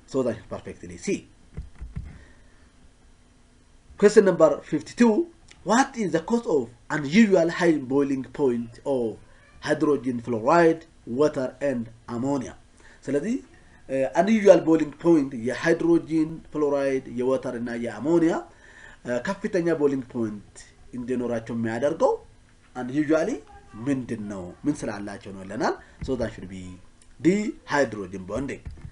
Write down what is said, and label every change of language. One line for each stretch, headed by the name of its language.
English: So that should perfectly see. Question number 52. What is the cause of unusual high boiling point of hydrogen fluoride, water, and ammonia?
Amharic: ስለዚህ
English: unusual boiling point
Amharic: የሃይድሮጂን ፍሎራይድ የወተር እና የአሞኒያ ከፍተኛ boiling point እንዲኖራቸው የሚያደርገው unusually ምንድነው? ምን ስላላቸው ነው ለናል?
English: So that should be D, hydrogen bonding.